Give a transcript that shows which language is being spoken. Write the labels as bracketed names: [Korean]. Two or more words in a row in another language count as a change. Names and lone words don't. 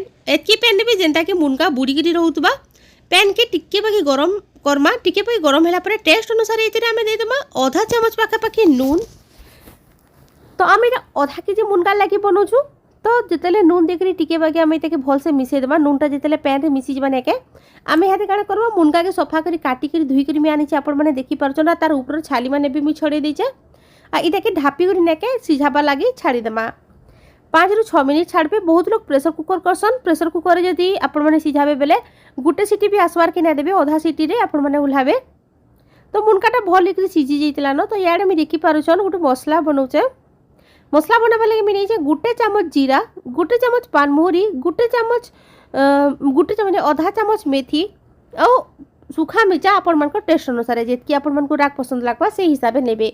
[Odia] ଏତକି ପ୍ୟାନ ନେବେ ଯେନ୍ତା କି ମୁଣଗା ବୁଡ଼ିଗିରି ରହଉତବା। ପ୍ୟାନ କେ ଟିକେ ବାକି ଗରମ କରମା ଟିକେ ବାକି ଗରମ ହୋଲା ପରେ ଟେଷ୍ଟ ଅନୁସାର ଏତିରେ ଆମେ ଦେ ଦେମା ଅଧା ଚାମଚ ପାଖାପାଖି ନୁନ। ତ ଆମ ଏଟା ଅଧା କେଜି ମୁଣଗା ଲାଗି ବନାଉଛୁ। ତ ଯେତେବେଳେ ନୁନ ଦେଖରି ଟିକେ ବାକି ଆମେ ଏଟାକେ ଭଲ ସେ ମିଶେଇ ଦେବା। ନୁନଟା ଯେତେବେଳେ ପ୍ୟାନ ରେ ମିଶି ଯବା ନେକେ ଆମେ ହାତେ କାନା କରବା ମୁଣଗା କେ ସଫା କରି କାଟି କରି ଧୁଇ କରି ମୀ ଆଣି ଆପଣ ମାନେ ଦେଖି ପରଛନ। ତାର ଉପର ଛାଲି ମାନେ ଭି ମୀ ଛଡ଼େ ଦେଇଛେ ଆ ଇଟାକେ ଢାପି କରି ନେକେ ସିଝାବା ଲାଗି ଛାଡ଼ି ଦେମା। 5 ରୁ 6 ମିନିଟ ଛାଡ଼ବେ। ବହୁତ ଲୋଗ [English] pressure cooker [Odia] କରସନ। [English] pressure cooker [Odia] ଯଦି ଆପଣ ମାନେ ସିଝାବେ ବେଳେ ଗୁଟେ ସିଟି ଭି ଆସବାର କେ ନା ଦେବେ ଅଧା ସିଟି ରେ ଆପଣ ମାନେ ଉହ୍ଲାବେ। ତ ମୁଣକାଟା ଭଲ ଲିକରି ସିଝି ଯାଇତିଲା ନ। ତ ଯାଡେ ମୀ ଦେଖି ପାରୁଛନ ଗୁଟେ ମସଲା ବନଉଛେ। ମସଲା ବନାବା ଲାଗି ମୀ ନେଇଛେ ଗୁଟେ ଚାମଚ ଜିରା ଗୁଟେ ଚାମଚ ପାନମୋହରି ଗୁଟେ ଚାମଚ ମାନେ ଅଧା ଚାମଚ ମେଥି ଔର ସୁଖା ମିର୍ଚା ଆପଣ ମାନଙ୍କର ଟେଷ୍ଟ ଅନୁସାର ଯେତକି ଆପଣ ମାନଙ୍କ ରାଗ ପସନ୍ଦ ଲାଗବା ସେ ହିସାବେ ନେବେ।